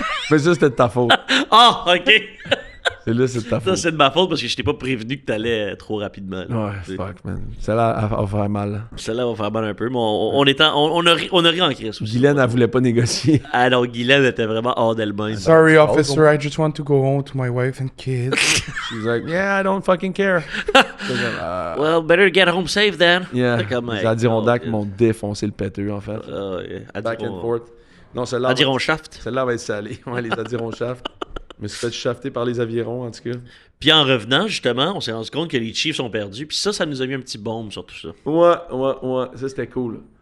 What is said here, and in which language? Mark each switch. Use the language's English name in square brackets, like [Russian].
[French] Mais ça, c'était de ta faute. Ah, OK. C'est là, c'est de ta faute. Ça, c'est de ma faute parce que je t'ai pas prévenu que t'allais trop rapidement. Là. Ouais, fuck, man. Celle-là va faire mal. Celle-là va faire mal un peu, mais on a ri en crise aussi. Guylaine, elle voulait pas négocier. Ah non, Guylaine était vraiment hors d'elle-même. [English] Sorry, officer, I just want to go home to my wife and kids. She's like, yeah, I don't fucking care. Well, better get home safe then. Yeah. [French] Comme, les Adirondacks m'ont défoncé le péteux, en fait. [English] Yeah. Back and forth. [French] Non, celle-là. Adiron-shaft. Celle-là va être salée. Ouais, les Adiron-shaft. Je me suis fait shafter par les avirons, en tout cas. Puis en revenant, justement, on s'est rendu compte que les Chiefs ont perdu. Puis ça nous a mis un petit bombe sur tout ça. Ouais. Ça, c'était cool.